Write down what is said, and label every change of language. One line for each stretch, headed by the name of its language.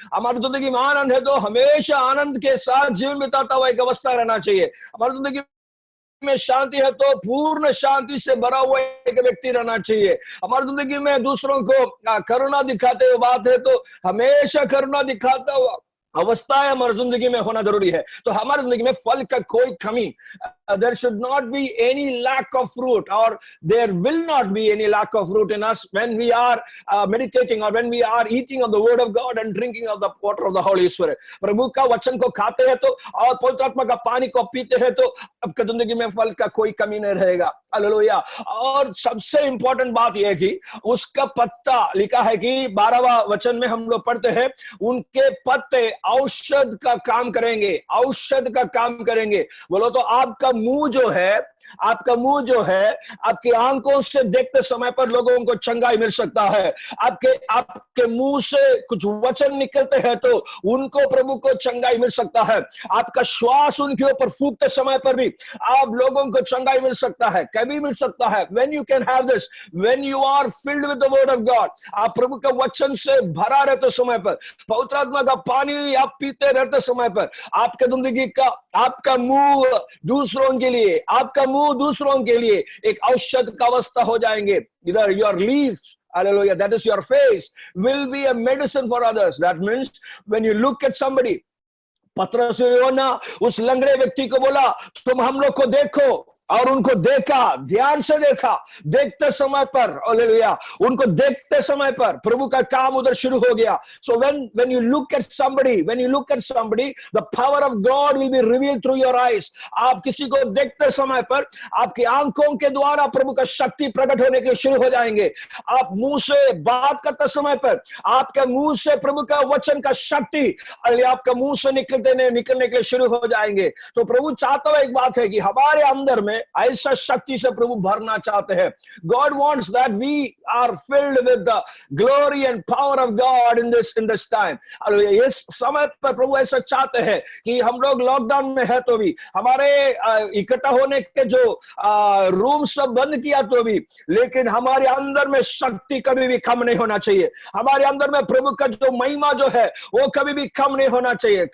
Hindi: हमारी जिंदगी में आनंद है तो हमेशा आनंद के साथ जीवन बिताता हुआ एक अवस्था रहना चाहिए। हमारी जिंदगी में शांति है तो पूर्ण शांति से भरा हुआ एक व्यक्ति रहना चाहिए। हमारी जिंदगी में दूसरों को करुणा दिखाते हुए बात है तो हमेशा करुणा दिखाता हुआ अवस्थाएं हमारी जिंदगी में होना जरूरी है। तो हमारी जिंदगी में फल का कोई कमी,
English: there should not be any lack of fruit, or there will not be any lack of fruit in us when we are meditating or when we are eating of the word of God and drinking of the water of the Holy Spirit।
Hindi: प्रभु का वचन को खाते हैं तो और पवित्र आत्मा का पानी को पीते हैं तो आपकी जिंदगी में फल का कोई कमी नहीं रहेगा। हालेलुया। और सबसे इंपॉर्टेंट बात यह है कि उसका पत्ता, लिखा है कि 12वां वचन में हम लोग पढ़ते हैं, उनके पत्ते औषध का काम करेंगे, औषध का काम करेंगे। बोलो तो आपका मुंह जो है, आपका मुंह जो है, आपकी आंखों से देखते समय पर लोगों को चंगाई मिल सकता है। आपके मुंह से कुछ वचन निकलते हैं तो उनको, प्रभु को चंगाई मिल सकता है। आपका श्वास उनके ऊपर फूंकते समय पर भी आप लोगों को चंगाई मिल सकता है, कभी मिल सकता है।
English: when you can have this, when you are filled with the word of God,
Hindi: आप प्रभु के वचन से भरा रहते समय पर, पवित्र आत्मा का पानी आप पीते रहते समय पर, आपके जिंदगी का, आपका मुंह दूसरों के लिए, आपका मुंह दूसरों के लिए एक औषध का अवस्था हो जाएंगे।
English: इधर your leaves, hallelujah, that is your face, will be a medicine for others। That means when you look at somebody,
Hindi: पतरस ने उस लंगड़े व्यक्ति को बोला, तुम हम लोग को देखो, और उनको देखा, ध्यान से देखा। देखते समय पर, हालेलुया, उनको देखते समय पर प्रभु का काम उधर शुरू हो गया।
English: So when you look at somebody, the power of God will be revealed through your eyes।
Hindi: आप किसी को देखते समय पर आपकी आंखों के द्वारा प्रभु का शक्ति प्रकट होने के शुरू हो जाएंगे। आप मुंह से बात करते समय पर आपके मुंह से प्रभु का वचन का शक्ति आपका मुंह से निकलने के लिए शुरू हो जाएंगे। तो प्रभु चाहता है, एक बात है कि हमारे अंदर में ऐसा शक्ति से प्रभु भरना चाहते हैं।
English: God wants that we are filled with the glory and power of God in this time।
Hindi: इस समय पर प्रभु ऐसा चाहते हैं कि हम लोग लॉकडाउन में है तो भी, हमारे इकट्ठा होने के जो रूम सब बंद किया तो भी, लेकिन हमारे अंदर में शक्ति कभी भी कम नहीं होना चाहिए। हमारे अंदर में प्रभु का जो महिमा जो है वो कभी भी कम नहीं होना चाहिए।